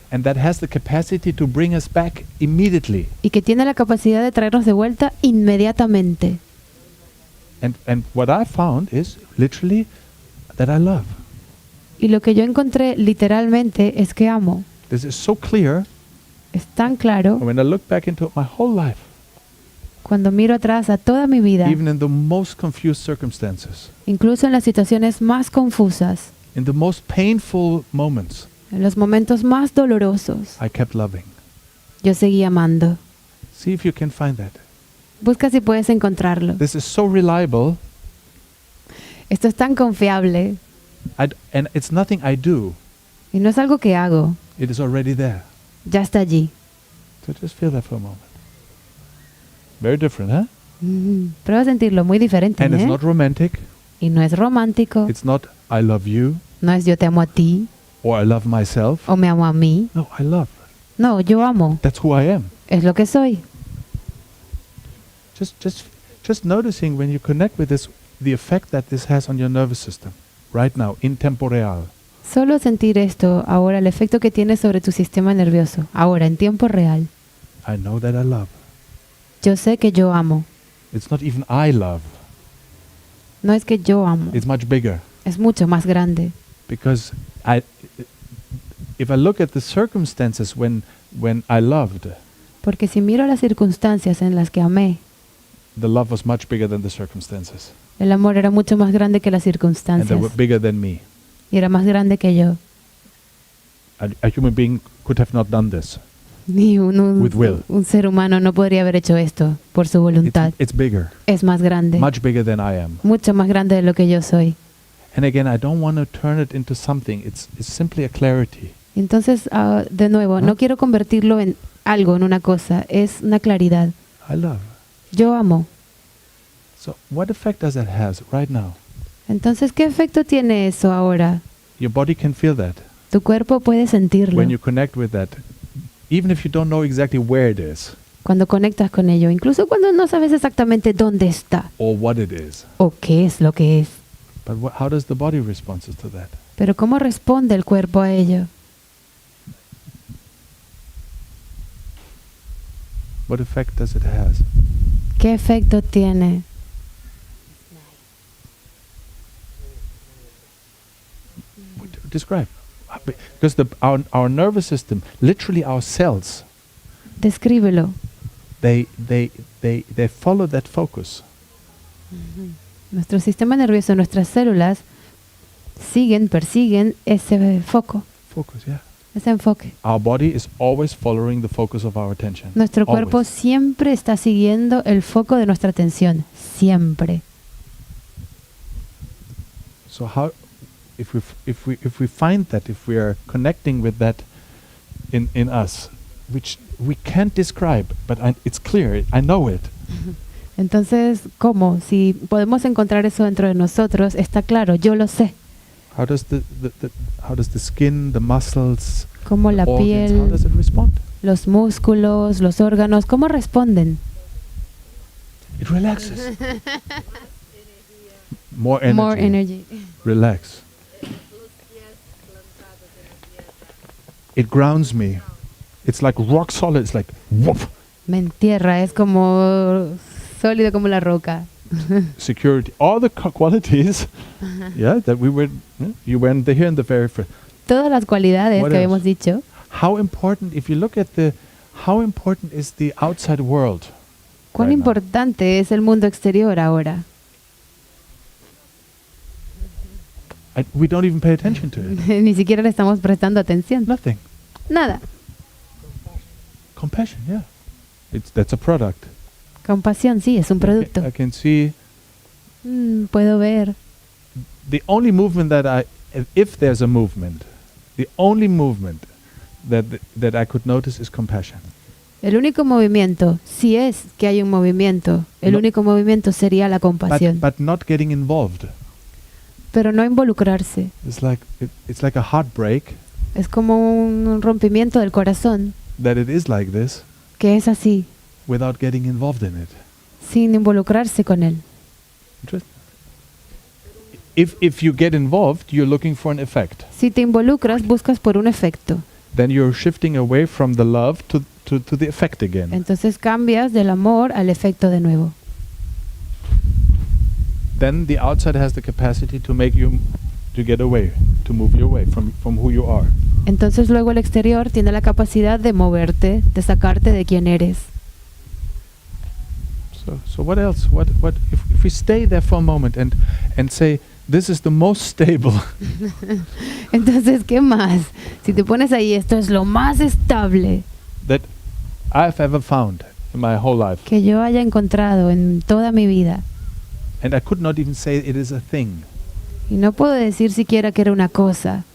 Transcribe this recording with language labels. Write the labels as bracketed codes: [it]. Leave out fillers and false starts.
[en] And that has the capacity to bring us back immediately. [es] y que tiene la capacidad de traernos de vuelta inmediatamente. [en] And what I found is literally that I love. [es] Y lo que yo encontré literalmente es que amo. [en] This is so clear. [es] Es tan claro [en] When I look back into my whole life, [es] cuando miro atrás a toda mi vida, [en] even in the most confused circumstances, [es] incluso en las situaciones más confusas, [en] In the most painful moments, [es] En los momentos más dolorosos, [en] I kept loving. [es] yo seguí amando. [en] See if you can find that. [es] Busca si puedes encontrarlo. [en] This is so reliable, [es] Esto es tan confiable [en] and it's nothing I do. [es] y no es algo que hago. [en] It is already there. [es] Ya está allí. [en] So just feel that for a moment. Very different, huh? [es] Prueba a sentirlo muy diferente, [en] And it's [es] ¿eh? [en] not romantic. [es] Y no es romántico. [en] It's not I love you [es] No es yo te amo a ti [en] or I love myself. [es] o me amo a mí. [en] No, I love. [es] No, yo amo. [en] That's who I am. [es] Es lo que soy. [en] Just noticing when you connect with this, the effect that this has on your nervous system right now, in tempo real. [es] Solo sentir esto ahora, el efecto que tiene sobre tu sistema nervioso, ahora, en tiempo real. [en] I know that I love. [es] Yo sé que yo amo. [en] It's not even I love. [es] No es que yo amo. [en] It's much bigger. [es] Es mucho más grande. [en] Because if I look at the circumstances when I loved, [es] Porque si miro las circunstancias en las que amé, [en] the love was much bigger than the circumstances. [es] el amor era mucho más grande que las [en] And they [es] circunstancias. [en] were bigger than me. [es] Y era más grande que yo. [en] A human being could have not done this. [es] Ni [en] With will. [es] un ser humano no podría haber hecho esto por su voluntad. [en] It's bigger. [es] Es más grande. [en] Much bigger than I am. [es] Mucho más grande de lo que yo soy. [en] And again, I don't want to turn it into something. It's simply a clarity. [es] Entonces, de nuevo, no quiero convertirlo en algo, en una cosa. Es una claridad. [en] I love. [es] Yo amo. [en] So what effect does that have right now? [es] Entonces, ¿qué efecto tiene eso ahora? [en] Your body can feel that. [es] Tu cuerpo puede sentirlo [en] When you connect with that, even if you don't know exactly where it is [es] cuando conectas con ello, incluso cuando no sabes exactamente dónde está [en] or what it is. [es] o qué es lo que es. [en] But how does the body respond to that? [es] Pero ¿cómo responde el cuerpo a ello? [en] What effect does it have? [es] ¿Qué efecto tiene? [en] Describe. Because our nervous system, literally our cells, [es] Descríbelo. [en] they follow that focus. [es] Nuestro sistema nervioso, nuestras células persiguen ese foco, [en] Focus, yeah. [es] ese enfoque. [en] Our body is always following the focus of our attention. [es] Nuestro cuerpo [en] Always. [es] siempre está siguiendo el foco de nuestra atención, siempre. [en] So how, if we find that, if we are connecting with that in us, which we can't describe, but it's clear, I know it. [es] Entonces, ¿cómo? Si podemos encontrar eso dentro de nosotros, está claro, yo lo sé. [en] How does how does the skin, the muscles, [es] Cómo la [en] the organs, how [es] piel, [en] does it respond? [es] los músculos, los órganos, ¿cómo responden? [en] It relaxes. More energy. More energy. Relax. It grounds me. It's like rock solid. It's like whoop. [es] Me entierra, es como sólido como la roca. [en] Security. All the qualities. Yeah, that we were. You went here in the very first. [es] Todas las cualidades [en] What [es] que [en] else? [es] habíamos dicho. [en] How important, if you look at how important is the outside world? [es] ¿Cuán [en] right now? [es] importante es el mundo exterior ahora? [en] We don't even pay attention to it. [es] Ni siquiera le estamos prestando atención. [en] Nothing. [es] Nada. [en] Compassion. Yeah. That's a product. [es] Compasión, sí, es un producto. [en] I can see [es] Puedo ver. [en] the only movement if there's a movement, the only movement that I could notice is compassion. [es] El único movimiento, si es que hay un movimiento, el No. único movimiento sería la compasión. [en] But not getting involved. [es] Pero no involucrarse. [en] It's like a heartbreak [es] Es como un rompimiento del corazón, [en] that it is like this [es] que es así, [en] without getting involved in it. [es] sin involucrarse con él. [en] Interesting. If you get involved, you're looking for an effect. [es] Si te involucras, buscas por un efecto. [en] Then you're shifting away from the love to the effect again. [es] Entonces cambias del amor al efecto de nuevo. [en] Then the outside has the capacity to make you to get away, to move you away from who you are. [es] Entonces luego el exterior tiene la capacidad de moverte, de sacarte de quien eres. [en] So what else? What if we stay there for a moment and say this is the most stable. [es] Entonces, ¿qué más? Si te pones ahí, esto es lo más estable [en] that I've ever found in my whole life. [es] que yo haya encontrado en toda mi vida. [en] And I could not even say it is a thing. [es] Y no puedo decir siquiera que era una cosa.